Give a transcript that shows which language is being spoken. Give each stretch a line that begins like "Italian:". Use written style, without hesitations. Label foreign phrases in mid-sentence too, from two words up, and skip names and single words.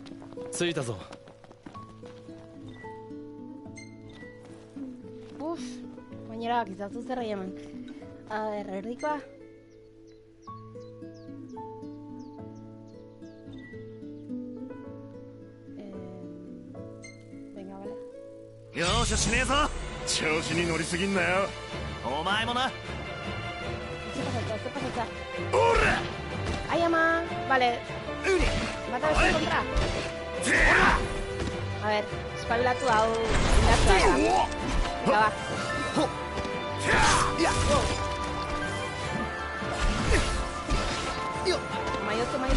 Japanese: 着いたぞ。
Basque: Gainera, kizazu zer eman.
Spanish: A ber,
Basque: erdikoa.
Spanish: Venga, vale.
Japanese: よーししねえぞ。調子に乗りすぎんなよ。お前もな。
Spanish: Se pasa, se pasa.
Japanese: おら
Basque: Ai ama, vale. Bata beste kontra.
Spanish: A ver,
Basque: espabilatu hau indartua da.
Spanish: Venga, va. Maiotu.